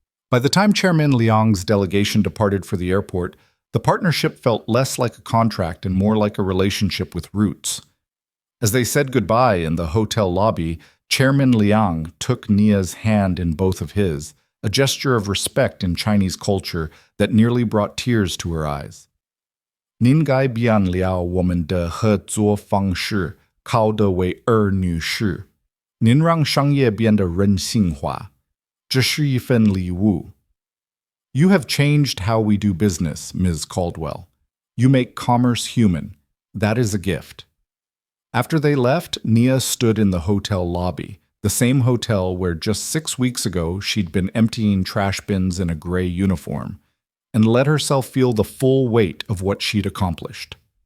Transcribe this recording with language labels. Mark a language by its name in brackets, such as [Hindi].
[English] By the time Chairman Liang's delegation departed for the airport, the partnership felt less like a contract and more like a relationship with roots. As they said goodbye in the hotel lobby, Chairman Liang took Nia's hand in both of his, a gesture of respect in Chinese culture that nearly brought tears to her eyes. [Chinese] 您改变了我们的合作方式，靠的为尔女士。您让商业变得人性化，这是一份礼物。 [English] You have changed how we do business, Ms. Caldwell. You make commerce human. That is a gift. After they left, Nia stood in the hotel lobby, the same hotel where just 6 weeks ago she'd been emptying trash bins in a gray uniform, and let herself feel the full weight of what she'd accomplished.